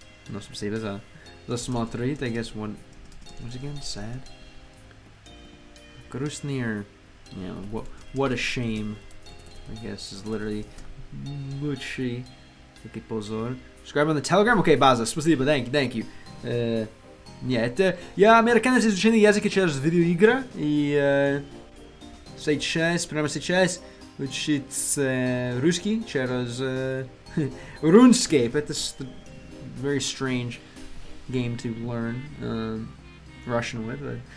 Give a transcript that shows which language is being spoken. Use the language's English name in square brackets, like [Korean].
[English] No [Russian] спасибо за смотреть. [English] I guess what's again sad? [Russian] Грустный [English] or what a shame. I guess is literally [Russian] лучший такой позор. [English] Subscribe on the Telegram? Okay, база. [Russian] Спасибо, [English] thank you. [Russian] Это я американец изучение языка через видеоигры и прямо сейчас учить русский через RuneScape. Это [English] very strange game to learn Russian with.